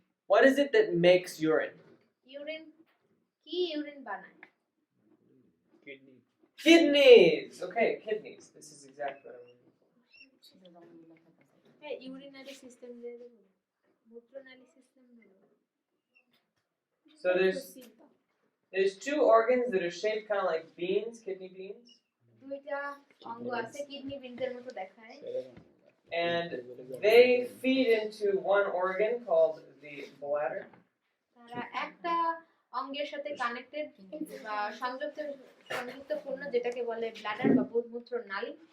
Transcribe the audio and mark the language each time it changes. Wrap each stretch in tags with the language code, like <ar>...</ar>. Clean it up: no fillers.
<en>What is it that makes urine?</en> <bn>Urine কি urine বানায়?</bn> <en>Kidneys. Okay, kidneys. This is exactly what I'm looking for.</en> <bn>Hey, urinary system দিয়ে দেব মূত্রনালী system Dev</bn> <en>So there's 2 organs that are shaped kind of like beans, kidney beans.</en> <bn>2টা অঙ্গ আছে kidney বিনসের মতো দেখায়</bn> <en>And they feed into one organ called the bladder.</en> <bn>তারা একটা অঙ্গের সাথে কানেক্টেড বা সংযুক্তপূর্ণ যেটাকে বলে ব্লাডার বা মূত্রনালী</bn>